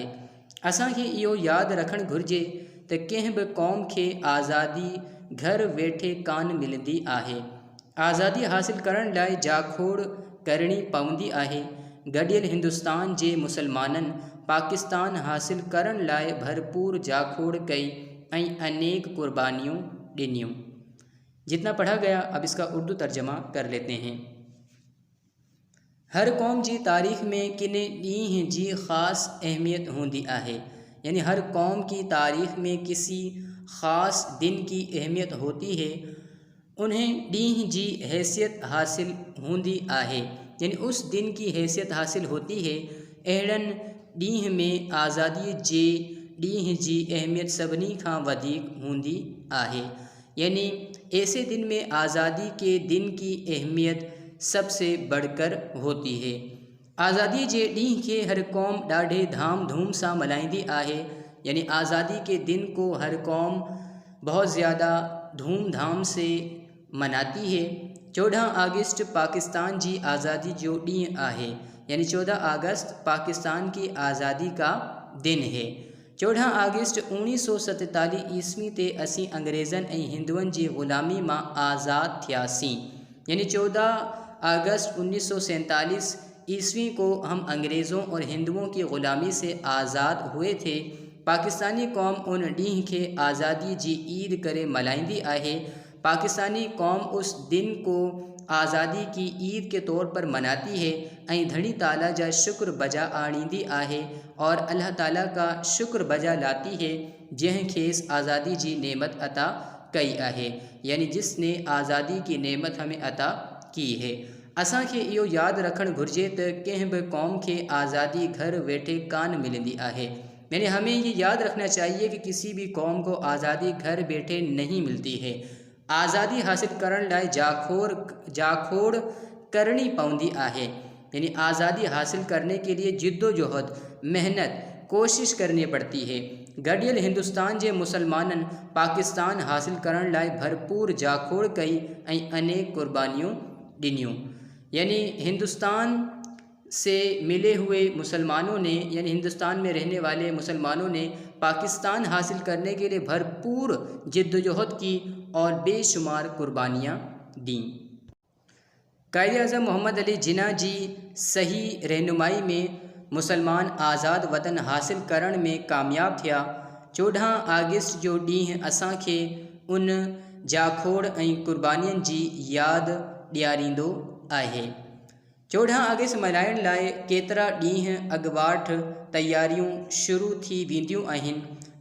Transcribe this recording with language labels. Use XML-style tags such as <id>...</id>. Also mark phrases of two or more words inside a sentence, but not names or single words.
<sd>असांखे इहो यादि रखणु घुरिजे त कंहिं बि क़ौम खे आज़ादी घर वेठे कान मिलंदी आहे। आज़ादी हासिल करण लाइ जाखोड़ करणी पवंदी आहे। गॾियल हिंदुस्तान जे मुसलमाननि पाकिस्तान हासिल करण लाइ भरपूर जाखोड़ कई ऐं अनेक कुर्बानियों ॾिनियूं।</sd> <ur>جتنا پڑھا گیا اب اس کا اردو ترجمہ کر لیتے ہیں.</ur> <sd>हर क़ौम जी तारीख़ में किने ॾींहं जी ख़ास अहमियत हूंदी आहे,</sd> <ur>یعنی ہر قوم کی تاریخ میں کسی خاص دن کی اہمیت ہوتی ہے.</ur> <sd>उन्हें ॾींहं जी हैसियत हासिल हूंदी आहे,</sd> <ur>یعنی اس دن کی حیثیت حاصل ہوتی ہے.</ur> <sd>अहिड़नि ॾींहं में आज़ादी जे ॾींहं जी अहमियत सभिनी खां वधीक हूंदी आहे,</sd> <ur>یعنی ایسے دن میں آزادی کے دن کی اہمیت سب سے بڑھ کر ہوتی ہے.</ur> <sd>आज़ादी जे ॾींहं खे हर कौम ॾाढे धाम धूम सां मल्हाईंदी आहे,</sd> <ur>یعنی آزادی کے دن کو ہر قوم بہت زیادہ دھوم دھام سے مناتی ہے.</ur> <sd>14 अगस्त पाकिस्तान जी आज़ादी जो ॾींहुं आहे,</sd> <ur>یعنی 14 اگست پاکستان کی آزادی کا دن ہے.</ur> <sd>14 अगस्त 1947 ईस्वी ते असीं अंग्रेज़नि ऐं हिंदुअनि जी ग़ुलामी मां आज़ादु थियासीं,</sd> <ur>یعنی 14 اگست 1947 عیسوی کو ہم انگریزوں اور ہندوؤں کی غلامی سے آزاد ہوئے تھے.</ur> <sd>पाकिस्तानी कौम उन ॾींहं खे आज़ादी जी ईद करे मल्हाईंदी आहे।</sd> <ur>پاکستانی قوم اس دن کو آزادی کی عید کے طور پر مناتی ہے</ur> <sd>ऐं धड़ी ताला जा शुक्र बजा आणींदी आहे</sd> <ur>اور اللہ تعالیٰ کا شکر بجا لاتی ہے,</ur> <sd>जंहिं खेसि आज़ादी जी नेमत अता कई आहे,</sd> <ur>یعنی جس نے آزادی کی نعمت ہمیں عطا کی ہے.</ur> <sd>असांखे इहो यादि रखणु घुरिजे त कंहिं बि कौम खे आज़ादी घर वेठे कान मिलंदी आहे,</sd> <ur>یعنی ہمیں یہ یاد رکھنا چاہیے کہ کسی بھی قوم کو آزادی گھر بیٹھے نہیں ملتی ہے.</ur> <sd>आज़ादी हासिल करण लाइ जाखोड़ करणी पवंदी आहे,</sd> <ur>یعنی آزادی حاصل کرنے کے لیے جدوجہد محنت کوشش کرنی پڑتی ہے.</ur> <sd>गॾियल हिंदुस्तान जे मुसलमाननि पाकिस्तान हासिल करण लाइ भरपूर जाखोड़ कई ऐं अनेक कुर्बानियों ॾिनियूं,</sd> <ur>یعنی ہندوستان سے ملے ہوئے مسلمانوں نے، یعنی ہندوستان میں رہنے والے مسلمانوں نے پاکستان حاصل کرنے کے لیے بھرپور جدوجہد کی اور بے شمار قربانیاں دیں.</ur> <sd>कायद-ए-आज़म मोहम्मद अली जिन्ना जी सही रहनुमाई में मुसलमान आज़ाद वतन हासिल करण में कामयाब थिया। 14 अगस्त जो ॾींहुं असांखे उन जाखोड़ ऐं कुर्बानियुनि जी यादि ॾियारींदो आहे। 14 अगस्त मल्हाइण लाइ केतिरा ॾींहं अॻुवाट तयारियूं शुरू थी वेंदियूं आहिनि।</sd>